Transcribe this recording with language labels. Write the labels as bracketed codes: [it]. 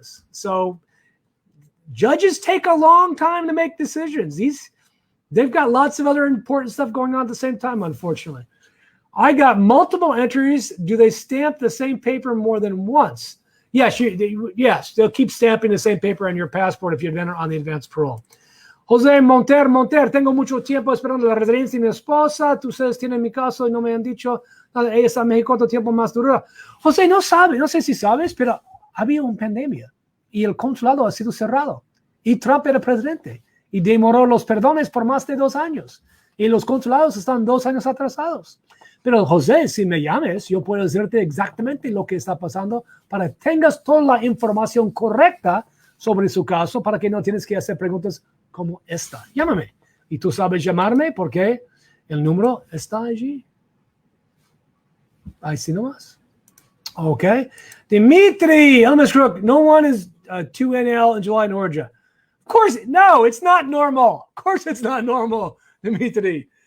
[en] So judges take a long time to make decisions. They've got lots of other important stuff going on at the same time, unfortunately. I got multiple entries. Do they stamp the same paper more than once? Yes, they'll keep stamping the same paper on your passport if you enter on the advanced parole. [es] José Monter, tengo mucho tiempo esperando la residencia de mi esposa. Tú ustedes tienen mi caso y no me han dicho nada. Ella está en México, ¿cuánto tiempo más dura? José, no sé si sabes, pero había una pandemia y el consulado ha sido cerrado. Y Trump era presidente y demoró los perdones por más de 2 años. Y los consulados están 2 años atrasados. Pero José, si me llames, yo puedo decirte exactamente lo que está pasando para que tengas toda la información correcta sobre su caso para que no tienes que hacer preguntas como esta. Llámame. Y tú sabes llamarme porque el número está allí. Ahí sí nomás. [en] Okay. Dimitri, Elmas Crook, no one is 2NL in July in Georgia. Of course, no, it's not normal. Of course, it's not normal, Dimitri.